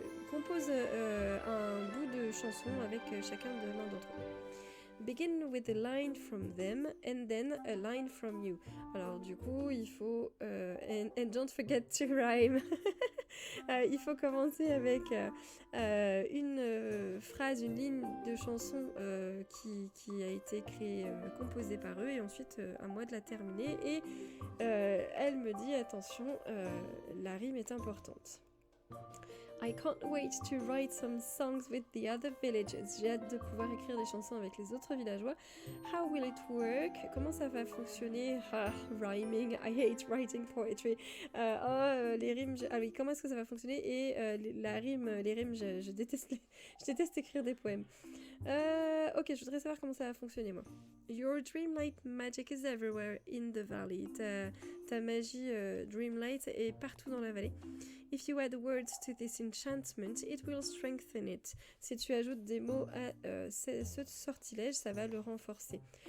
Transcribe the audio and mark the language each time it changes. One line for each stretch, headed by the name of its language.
French: Compose un bout de chanson avec chacun de l'un d'entre eux.
English: Begin with a line from them and then a line from you.
French: Alors du coup, il faut...
English: and don't forget to rhyme.
French: Il faut commencer avec une phrase, une ligne de chanson qui a été créée, composée par eux, et ensuite à moi de la terminer. Et elle me dit, attention, la rime est importante.
English: I can't wait to write some songs with the other villagers.
French: J'ai hâte de pouvoir écrire des chansons avec les autres villageois.
English: How will it work?
French: Comment ça va fonctionner?
English: Rhyming. I hate writing poetry.
French: Les rimes. Ah oui, comment est-ce que ça va fonctionner? Et les rimes, je déteste je déteste écrire des poèmes. Ok, je voudrais savoir comment ça va fonctionner, moi.
English: Your dreamlight magic is everywhere in the valley.
French: Ta magie dreamlight est partout dans la vallée.
English: If you add words to this enchantment, it will strengthen it.
French: Si tu ajoutes des mots à ce sortilège, ça va le renforcer.